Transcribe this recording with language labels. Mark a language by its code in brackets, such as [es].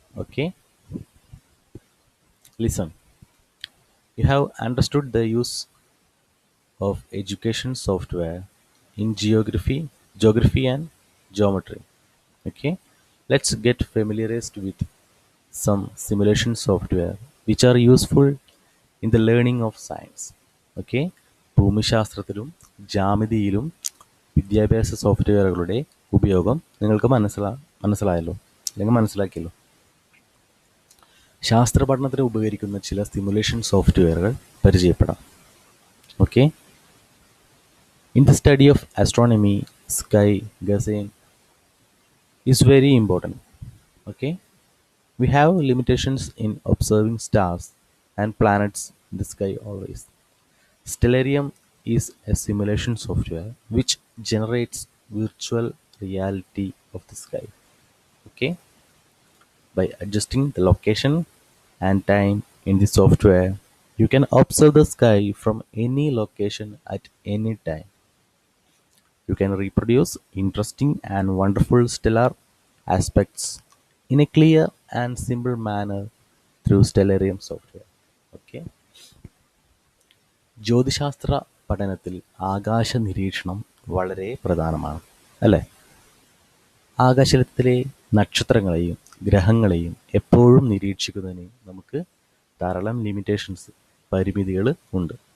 [en] Okay, listen. You have understood the use of education software in geography and geometry. Okay, let's get familiarized with some simulation software which are useful in the learning of science. [ml] Okay, ഭൂമിശാസ്ത്രത്തിലും ജാമിതിയിലും വിദ്യാഭ്യാസ സോഫ്റ്റ്വെയറുകളുടെ ഉപയോഗം നിങ്ങൾക്ക് മനസ്സിലായല്ലോ അല്ലെങ്കിൽ മനസ്സിലാക്കിയല്ലോ. ശാസ്ത്ര പഠനത്തിന് ഉപകരിക്കുന്ന ചില സിമുലേഷൻ സോഫ്റ്റ്വെയറുകൾ പരിചയപ്പെടാം. [en] Okay, in the study of astronomy, sky gazing is very important. Okay, we have limitations in observing stars and planets in the sky always. Stellarium is a simulation software which generates virtual reality of the sky. Okay, by adjusting the location and time in the software, you can observe the sky from any location at any time. You can reproduce interesting and wonderful stellar aspects in a clear and simple manner through Stellarium software. Okay. [ml] ജ്യോതിശാസ്ത്ര പഠനത്തിൽ ആകാശ നിരീക്ഷണം വളരെ പ്രധാനമാണ്, അല്ലേ? ആകാശത്തിലെ നക്ഷത്രങ്ങളെയും ഗ്രഹങ്ങളെയും എപ്പോഴും നിരീക്ഷിക്കുന്നതിന് നമുക്ക് ധാരാളം പരിമിതികൾ ഉണ്ട്.